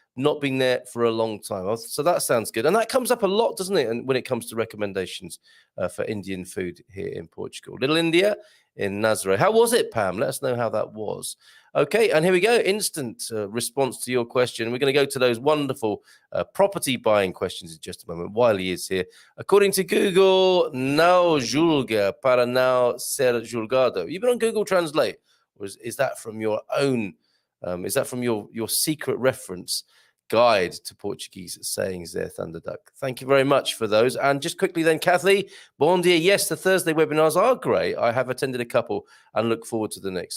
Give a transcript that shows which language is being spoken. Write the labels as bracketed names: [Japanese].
[English] not been there for a long time. So that sounds good. And that comes up a lot, doesn't it? And when it comes to recommendations for Indian food here in Portugal. Little India in Nazaré. How was it, Pam? Let us know how that was. Okay, and here we go. Instant response to your question. We're going to go to those wonderful property buying questions in just a moment. Wiley is here. According to Google, [Portuguese] não julga para não ser julgado. [English] You've been on Google Translate. Or is that from your own, is that from your secret reference guide to Portuguese sayings there, Thunderduck? Thank you very much for those. And just quickly then, Kathy, bon dia. Yes, the Thursday webinars are great. I have attended a couple and look forward to the next.